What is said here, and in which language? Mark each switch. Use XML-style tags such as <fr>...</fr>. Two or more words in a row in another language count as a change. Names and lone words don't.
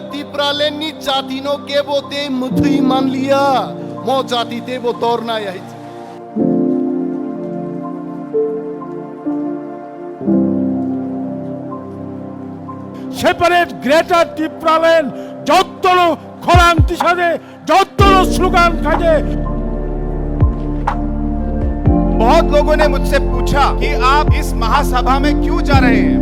<trp>tipraleni jatino kebo te muthui manlia mo jati te bo torna yahi</trp> <en>separate greater</en> <trp>tipralen jottoro khoran tishade jottoro slogan kaje।</trp> <hi>बहुत लोगों ने मुझसे पूछा कि आप इस महासभा में क्यों जा रहे हैं।</hi>